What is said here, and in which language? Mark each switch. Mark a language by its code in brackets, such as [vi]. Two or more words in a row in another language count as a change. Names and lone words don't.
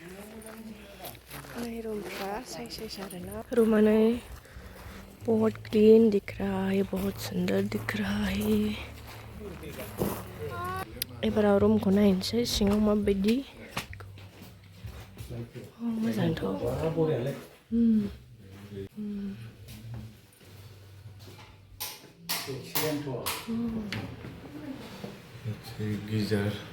[brx] रूमफ्रा साइज आरो ना रूमानो [hi] बहुत क्लीन दिख रहा है बहुत सुंदर दिख रहा है [brx] एबाराव रूमखौ नायनोसै सिङाव माबायदि मोजांथ' geyser.